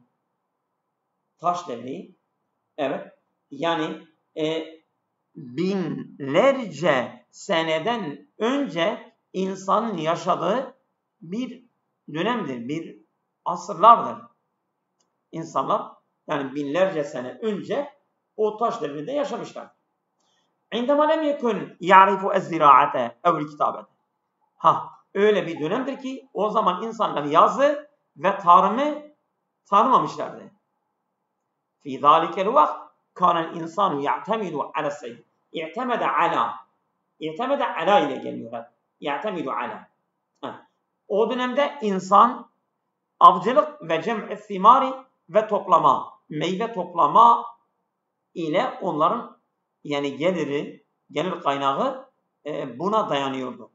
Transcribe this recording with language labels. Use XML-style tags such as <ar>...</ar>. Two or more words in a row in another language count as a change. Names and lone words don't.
<tr>Taş devri, evet, yani binlerce seneden önce insanın yaşadığı bir dönemdir, bir asırlardır. İnsanlar yani binlerce sene önce o taş devrinde yaşamışlar.</tr> <ar>عندما لم يكن يعرف الزراعة أو الكتابة.</ar> <tr>Öyle bir dönemdir ki o zaman insanlar yazı ve tarımı tanımamışlardı.</tr> <ar>في ذلك الوقت كان الإنسان يعتمد على الصيد. اعتمد على</ar> <tr>ile geliyor.</tr> <ar>يعتمد على.</ar> <tr>O dönemde insan avcılık ve</tr> <ar>جمع الثمار</ar> <tr>ve toplama, meyve toplama ile onların yani gelir kaynağı buna dayanıyordu.</tr>